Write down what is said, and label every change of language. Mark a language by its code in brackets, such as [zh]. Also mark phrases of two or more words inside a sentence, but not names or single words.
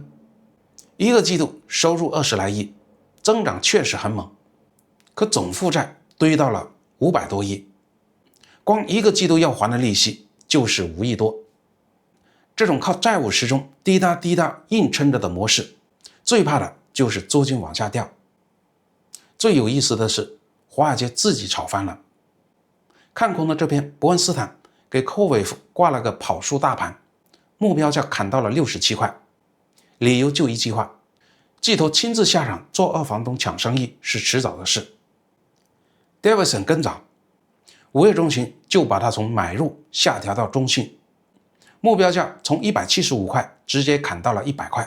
[zh] 一個季度收入20來億，增長確實很猛，可總負債堆到了500多億，光一個季度要還的利息就是5億多。這種靠債務時鐘滴答滴答硬撐着的模式，最怕的就是租金往下掉。最有意思的是，華爾街自己炒翻了。看空的這篇伯恩斯坦給 CoreWeave 掛了個跑輸大盤，目標價砍到了67塊，理由就一句話：巨頭親自下場做二房東搶生意是遲早的事。Davidson 更早，5月中旬就把它從買入下調到中性，目標價從175塊直接砍到了100塊。